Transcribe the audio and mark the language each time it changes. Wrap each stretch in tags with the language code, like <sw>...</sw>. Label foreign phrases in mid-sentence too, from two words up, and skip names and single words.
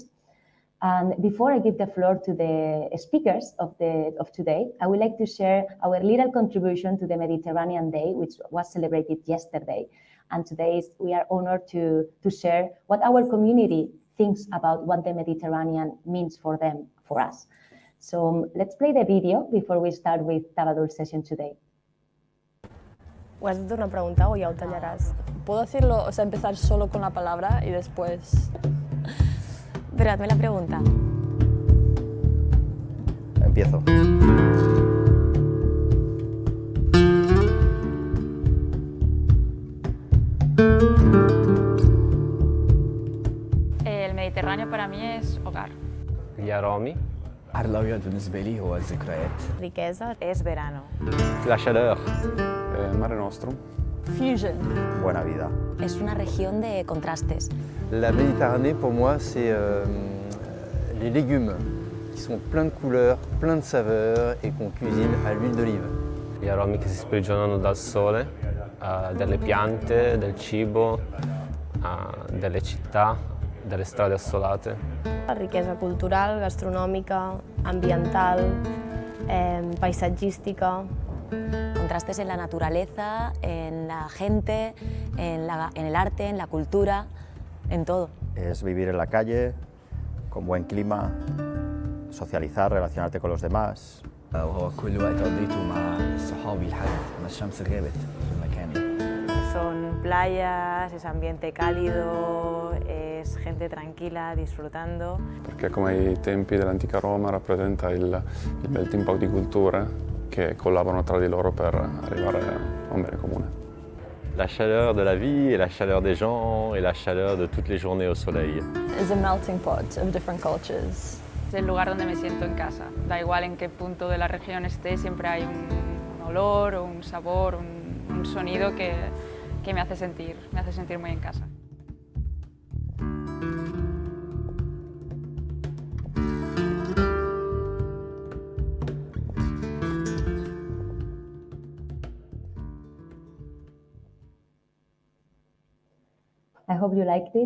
<en>And before I give the floor to the speakers of today, I would like to share our little contribution to the Mediterranean Day, which was celebrated yesterday. And today we are honored to share what our community thinks about what the Mediterranean means for them, for us. So let's play the video before we start with Tabadul's session today.</en> <es>¿O has de una pregunta o ya lo tallarás? ¿Puedo decirlo, o sea, empezar solo con la palabra y después...? Pero hazme la pregunta. Empiezo. El Mediterráneo para mí es hogar. اليارامي.</es> <ar>البحر الأبيض بالنسبة لي هو الذكريات.</ar> <es>Riqueza es verano.</es> <fr>La chaleur.</fr> <la>Mare Nostrum.</la> <en>Fusion.</en> <es>Buena vida. Es una región de contrastes.</es> <fr>La Méditerranée, pour moi, c'est les légumes qui sont pleins de couleurs, pleins de saveurs et qu'on cuisine à l'huile d'olive.</fr> <it>Gli aromi che si sprigionano dal sole, delle piante, del cibo, delle città, delle strade assolate.</it> <ca>La riquesa cultural, gastronòmica, ambiental, paisatgística.</ca> <es>Contrastes en la naturaleza, en la gente, en el arte, en la cultura, en todo. Es vivir en la calle, con buen clima, socializar, relacionarte con los demás.</es> <ar>وهو كل وقت قضيته مع صحابي لحد ما الشمس غابت في المكان.</ar> <es>Son playas, es ambiente cálido, es gente tranquilla, disfrutando.</es> <it>Perché come ai tempi dell'antica Roma rappresenta il</it> <en>melting pot</en> <it>di culture che collaborano tra di loro per arrivare a un bene comune.</it> <fr>La chaleur de la vie et la chaleur des gens et la chaleur de toutes les journées au soleil.</fr> <en>It's a melting pot of different cultures.</en> <es>Es el lugar donde me siento en casa. Da igual en qué punto de la región esté, siempre hay un olor o un sabor, un sonido que me hace sentir muy en casa.</es> <en>I hope you liked it.</en>